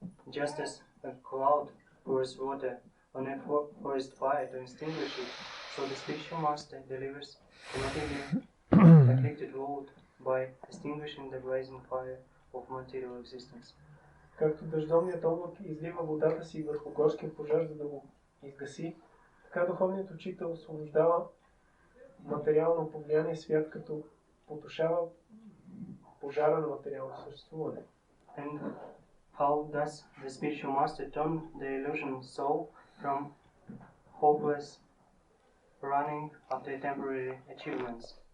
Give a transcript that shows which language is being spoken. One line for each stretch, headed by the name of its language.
English: Just as a cloud pours water on a forest fire to extinguish it, so the spiritual master delivers the material afflicted world by extinguishing the blazing fire of material existence.
Bulgarian: Както дъждовният облак излива водата си върху горския пожар, за да го изгаси, така духовният учител освобождава материално повлияние свят, като потушава пожара на материалното съществуване.
English: And how does the spiritual master turn the illusion soul from hopeless running after temporary achievements?